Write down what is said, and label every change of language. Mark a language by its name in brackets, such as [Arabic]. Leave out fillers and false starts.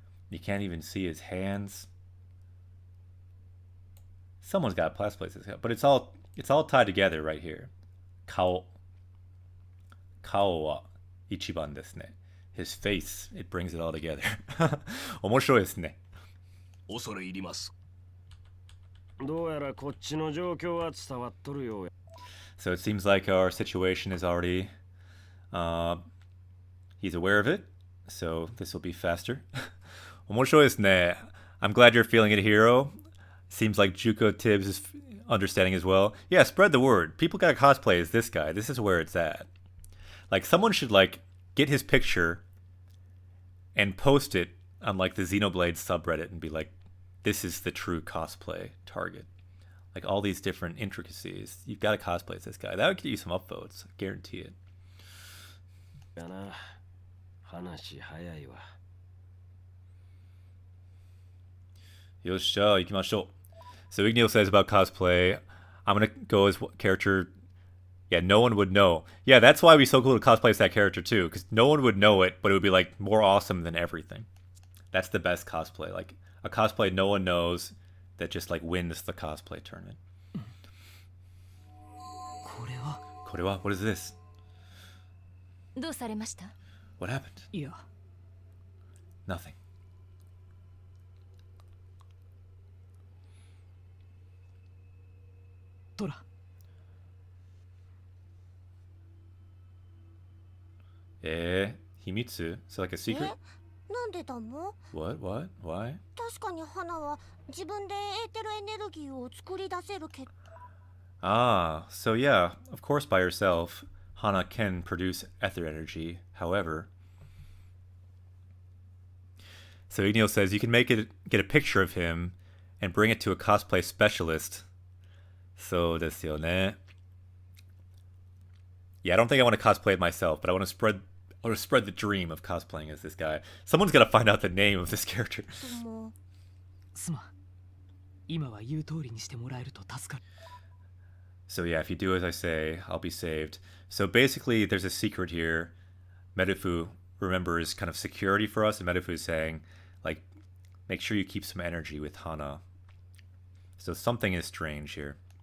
[English] You can't even see his hands. Someone's got to cosplay this, but it's all tied together right here. [Japanese] Kao wa ichiban desu ne. [English] His face, it brings it all together. [Japanese] 面白いですね。恐れ入ります。どうやらこっちの状況は伝わっとるようや。 [English] So it seems like our situation is already, he's aware of it, so this will be faster. [Japanese] 面白いですね. [English] I'm glad you're feeling it, hero. Seems like Juko Tibbs is understanding as well. Yeah, spread the word. People gotta cosplay as this guy. This is where it's at. Like, someone should, like, get his picture and post it on, like, the Xenoblade subreddit and be like, this is the true cosplay target. Like, all these different intricacies. You've got to cosplay as this guy. That would get you some upvotes. I guarantee it. [Japanese] やな、話早いわ。よっしゃ、行きましょう. [English] So Igneel says about cosplay, I'm gonna go as character. Yeah, no one would know. Yeah, that's why it'd be so cool to cosplay as that character too, because no one would know it, but it would be like more awesome than everything. That's the best cosplay. Like a cosplay no one knows that just like wins the cosplay tournament. [Japanese] これは? [English] What is this? [Japanese] どうされました? [English] What happened? [Japanese] いや、 [English] Nothing. [Japanese] トラ。秘密? [English] So like a secret? [Japanese] なんでだも？ [English] What? Why? [Japanese] 確かに花は自分でエーテルエネルギーを作り出せるけど。 [English] Ah, so yeah, of course by herself, Hana can produce ether energy. However, so Igneel says you can get a picture of him and bring it to a cosplay specialist. [Japanese] So desu yo ne. [English] Yeah, I don't think I want to cosplay it myself, but I want to spread the dream of cosplaying as this guy. Someone's got to find out the name of this character. [Japanese] すまん。今は言う通りにしてもらえると助かる。 [English] So yeah, if you do as I say, I'll be saved. So basically, there's a secret here. Medifu, remember, is kind of security for us, and Medifu is saying, like, make sure you keep some energy with Hana. So something is strange here.